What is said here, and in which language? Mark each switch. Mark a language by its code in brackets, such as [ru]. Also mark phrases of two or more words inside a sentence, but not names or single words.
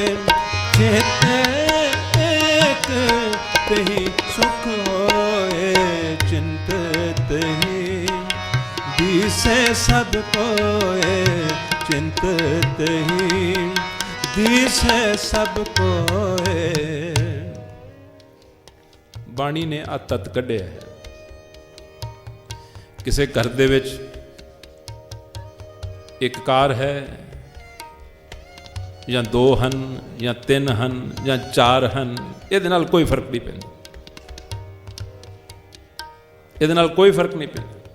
[hi] चेत एक तही सुख होए, चिंतत ही दिसे सब कोए, चिंतत ही दिसे सब कोए। [pa] ਬਾਣੀ ਨੇ ਆ ਤੱਤ ਕੱਢਿਆ ਹੈ। ਕਿਸੇ ਘਰ ਦੇ ਵਿੱਚ ਇੱਕ ਕਾਰ ਹੈ, ਜਾਂ ਦੋ ਹਨ, ਜਾਂ ਤਿੰਨ ਹਨ, ਜਾਂ ਚਾਰ ਹਨ, ਇਹਦੇ ਨਾਲ ਕੋਈ ਫਰਕ ਨਹੀਂ ਪੈਂਦਾ, ਇਹਦੇ ਨਾਲ ਕੋਈ ਫਰਕ ਨਹੀਂ ਪੈਂਦਾ।